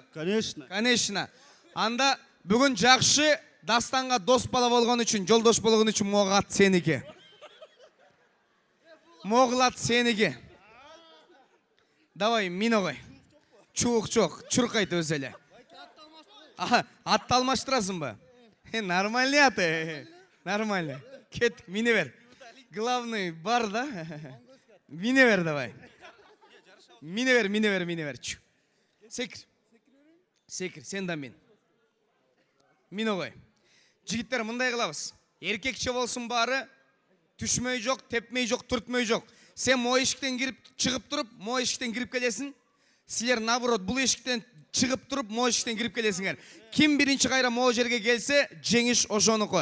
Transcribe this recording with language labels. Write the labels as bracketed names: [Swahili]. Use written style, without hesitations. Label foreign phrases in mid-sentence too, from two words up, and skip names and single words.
[Russian] Конечно. Конечно. [Kyrgyz] Анда бүгүн жакшы Дастанга дос бала болгон үчүн, жолдош болгон үчүн могу ат сеники. Могул ат сеники. Давай, мини кой. Чуук жок, чуркайт өзү эле. Атты алмаштырасың ба? Нормальный аты. Нормально. Кет, мини бер. Главный бар да. Мини бер давай. Мини бер. Секир. Секир, сен да мен. Мини кой. Жигиттер, мындай кылабыз. Эркекче болсун баары, түшмөй жок, тепмей жок, түртмөй жок. Сен мо эшиктен кирип, чыгып туруп, мо эшиктен кирип келесиң. Силер наоборот бул эшиктен чыгып туруп, мо эшиктен кирип келесиңер. Ким биринчи кайра мо жерге келсе, жеңиш ошонуку.